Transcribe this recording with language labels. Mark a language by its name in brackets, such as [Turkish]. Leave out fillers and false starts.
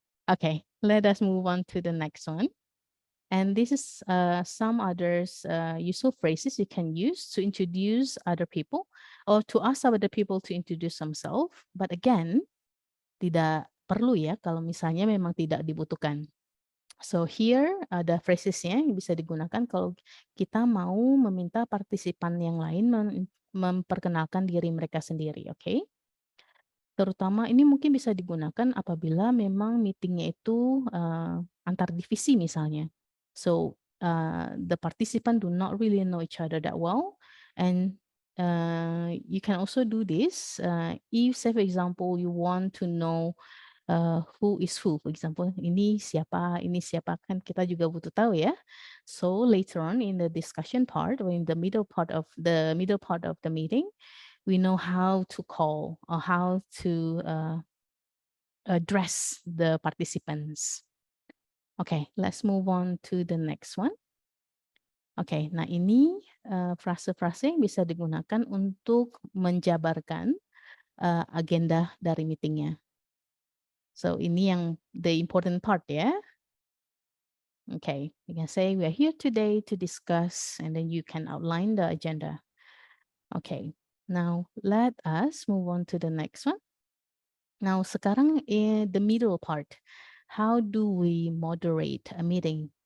[English] Okay, let us move on to the next one. And this is some others useful phrases you can use to introduce other people or to ask other people to introduce themselves. [Indonesian] But again, tidak perlu ya kalau misalnya memang tidak dibutuhkan. So here ada phrasesnya yang bisa digunakan kalau kita mau meminta partisipan yang lain memperkenalkan diri mereka sendiri, oke? Terutama ini mungkin bisa digunakan apabila memang meetingnya itu antar divisi misalnya. [English] So the participant do not really know each other that well, and you can also do this if, say for example, you want to know who is who, for example, ini siapa kan kita juga butuh tahu ya. So later on in the discussion part or in the middle part of the meeting, we know how to call or how to address the participants. Okay, let's move on to the next one. [Indonesian] Okay, nah ini frase-frase yang bisa digunakan untuk menjabarkan agenda dari meetingnya. [English] So ini yang the important part ya. Okay, you can say we are here today to discuss and then you can outline the agenda. Okay, now let us move on to the next one. Now sekarang in the middle part, how do we moderate a meeting?